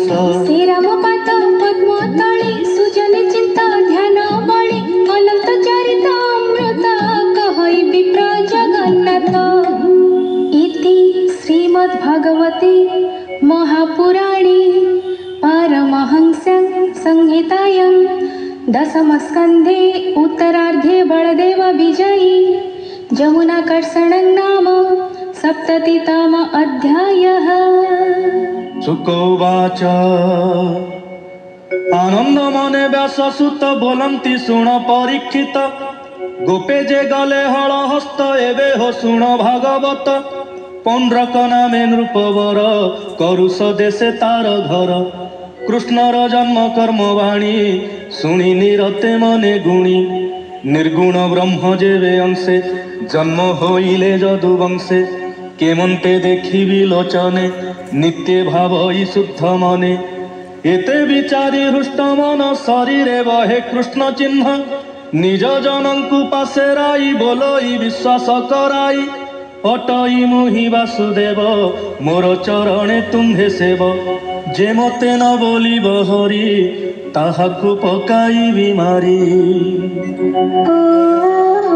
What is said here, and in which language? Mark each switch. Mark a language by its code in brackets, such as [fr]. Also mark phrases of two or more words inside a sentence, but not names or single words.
[or] ସେ ରାମ ପାଦ ପଦ୍ମ ତଳେ ସୁଜନେ ଚିନ୍ତ ଧ୍ୟାନ ବଳେ। ଅନନ୍ତ ଚରିତ ଅମୃତ କହଇ ବିପ୍ର ଜଗନ୍ନାଥ। [sa] ଇତି ଶ୍ରୀମଦ୍ ଭଗବତେ ମହାପୁରାଣେ ପାରମହଂସ୍ୟାଂ संहितायां दशमस्कन्धे उत्तरार्धे बलदेव विजयी जमुनाकर्षणं नाम सप्ततितम अध्यायः। [or] ଶୁକୋବାଚ ଆନନ୍ଦ ମନେ ବ୍ୟାସସୁତ ବୋଲନ୍ତି ଶୁଣ ପରୀକ୍ଷିତ। ଗୋପେ ଯେ ଗଲେ ହଳ ହସ୍ତ ଏବେ ହୋ ଶୁଣ ଭାଗବତ। ପୌଣ୍ଡ୍ରକ ନାମେ ନୃପବର କରୁଷ ଦେଶେ ତାର ଘର। କୃଷ୍ଣର ଜନ୍ମ କର୍ମ ବାଣୀ ଶୁଣି ନିରତେ ମନେ ଗୁଣି। ନିର୍ଗୁଣ ବ୍ରହ୍ମ ଯେବେ ଅଂଶେ ଜନ୍ମ ହୋଇଲେ ଯଦୁବଂଶେ। କେମନ୍ତେ ଦେଖିବି ଲୋଚନେ ନିତ୍ୟ ଭାବଇ ଶୁଦ୍ଧ ମନେ। ଏତେ ବିଚାରି ହୃଷ୍ଟ ମନ ଶରୀରେ ବହେ କୃଷ୍ଣ ଚିହ୍ନ। ନିଜ ଜନଙ୍କୁ ପାଶେରାଇ ବୋଲଇ ବିଶ୍ୱାସ କରାଇ। ଅଟଇ ମୁହିଁ ବାସୁଦେବ ମୋର ଚରଣେ ତୁମ୍ଭେ ସେବ। ଯେ ମତେ ନ ବୋଲିବ ହରି ତାହାକୁ ପକାଇବି ମାରି।